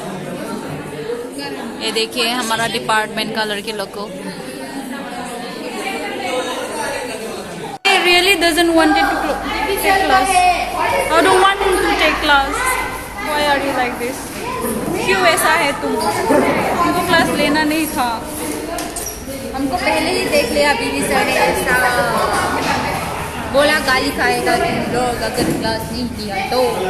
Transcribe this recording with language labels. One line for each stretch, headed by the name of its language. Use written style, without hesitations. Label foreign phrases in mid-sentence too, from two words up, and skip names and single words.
Hindi: ये देखिए हमारा डिपार्टमेंट का लड़के लोग को
English: really doesn't want it to take class I don't want him to take class why are you like this
Hindi: क्यों ऐसा है तुमको क्लास लेना नहीं था हमको पहले ही देख लिया बीवी सर ने ऐसा बोला गाली खाएगा तुम लोग अगर क्लास नहीं किया तो